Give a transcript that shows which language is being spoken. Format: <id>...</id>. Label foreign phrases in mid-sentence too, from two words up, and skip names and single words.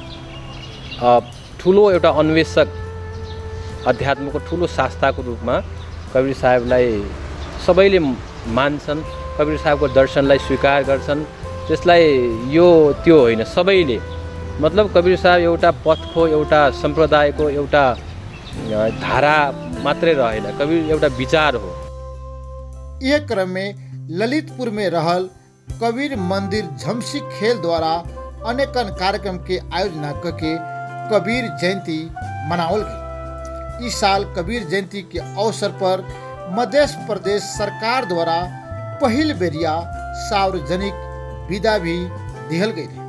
<ne>ठुलो एउटा अन्वेषक, अध्यात्मको ठुलो शास्त्राको रूपमा कवीर साहेबलाई सबैले मान्छन्, कवीर साहेबको दर्शनलाई स्वीकार गर्छन्। त्यसलाई यो त्यो होइन, सबैले, मतलब कवीर साहेब एउटा पथको, एउटा सम्प्रदायको, एउटा धारा मात्रै रहेन, कवीर एउटा विचार हो।</ne> <bho>यह क्रम में ललितपुर में रहल कबीर मंदिर झमसी खेल द्वारा अनेकन कार्यक्रम के आयोजना करके कबीर जयंती मनावल गई। इस साल कबीर जयंती के अवसर पर मध्य प्रदेश सरकार द्वारा पहिल बेरिया सार्वजनिक विदा भी दिहल गई।</bho>